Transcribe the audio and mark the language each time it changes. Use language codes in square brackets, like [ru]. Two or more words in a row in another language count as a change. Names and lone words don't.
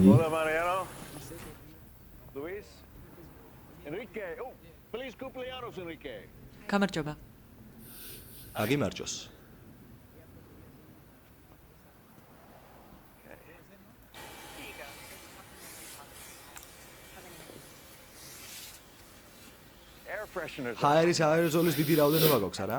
[es] Hola, Mariano. Luis. Enrique. Oh, feliz cumpleaños, Enrique. [ka] გამარჯობა. აგიმარჯოს. [en] Air fresheners. [ka] ჰაერის აეროზოლის დიდი რაოდენობა გვაქვს, არა?